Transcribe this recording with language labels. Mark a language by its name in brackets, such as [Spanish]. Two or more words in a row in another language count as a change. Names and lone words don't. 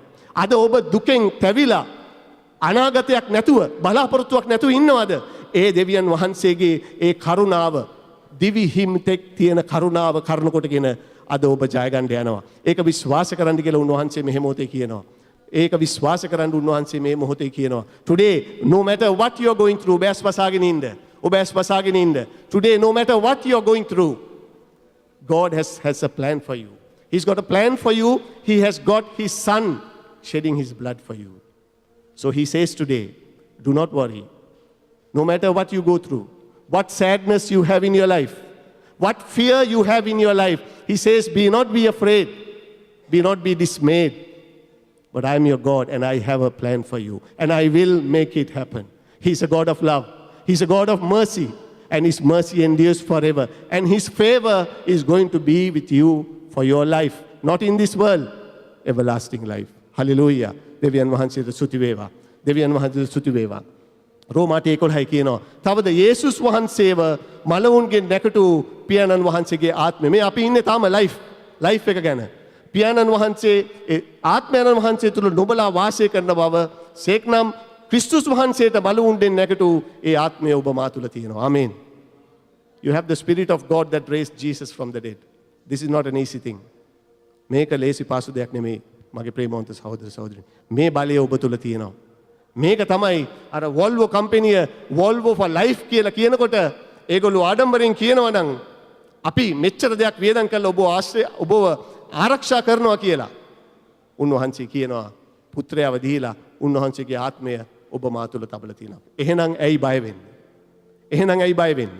[Sinhala] අද ඔබ දුකෙන් තැවිලා අනාගතයක් නැතුව බලාපොරොත්තුවක් නැතුව ඉන්නවද? ඒ දෙවියන් වහන්සේගේ ඒ කරුණාව දිවි හිමිතෙක් තියෙන කරුණාව කරුණු කොටගෙන අද ඔබ ජය ගන්න යනවා. ඒක විශ්වාස කරන්න කියලා උන්වහන්සේ මෙහෙ මොහොතේ කියනවා. ඒක විශ්වාස කරන්න උන්වහන්සේ මේ මොහොතේ කියනවා. [English] Today no matter what you are going through, [Sinhala] ඔබ ඇස් වසාගෙන ඉන්න. ඔබ ඇස් වසාගෙන ඉන්න. [English] Today no matter what you are going through, God has a plan for you. He's got a plan for you. He has got his son shedding his blood for you. So he says today, do not worry. No matter what you go through, what sadness you have in your life, what fear you have in your life, he says, be afraid. Be not be dismayed. But I am your God and I have a plan for you. And I will make it happen. He's a God of love. He's a God of mercy. And his mercy endures forever. And his favor is going to be with you for your life. Not in this world. Everlasting life. Hallelujah. [Sinhala] දෙවියන් වහන්සේට ස්තුති වේවා. දෙවියන් වහන්සේට ස්තුති වේවා. රෝමාට 11 කියනවා. තවද යේසුස් වහන්සේව මලවුන්ගෙන් නැකටු පියාණන් වහන්සේගේ ආත්මය. මේ අපි ඉන්නේ තාම ලයිෆ් එක ගැන. පියාණන් වහන්සේ ආත්මයන් වහන්සේ තුල නොබලා වාසය කරන බව සේක්නම් ක්‍රිස්තුස් වහන්සේට මලවුන්ගෙන් නැකටු ඒ ආත්මය ඔබ මා තුල තියෙනවා. ආමේන්. [English] You have the spirit of God that raised Jesus from the dead. This is not an easy thing. [Sinhala] මේක ලේසි පාසු දෙයක් නෙමෙයි. මගේ ප්‍රේමවන්ත සහෝදර සහෝදරි. මේ බලය ඔබ තුල තියෙනවා. මේක තමයි අර Volvo කම්පැනිය Volvo for life කියලා කියනකොට ඒගොල්ලෝ ආඩම්බරෙන් කියනවා නම් අපි මෙච්චර දෙයක් වියදම් කරලා ඔබව ආරක්ෂා කරනවා කියලා. උන්වහන්සේ කියනවා පුත්‍රයාව දීලා උන්වහන්සේගේ ආත්මය ඔබ මා තුල තබලා තියෙනවා. එහෙනම් ඇයි බය වෙන්නේ? එහෙනම් ඇයි බය වෙන්නේ?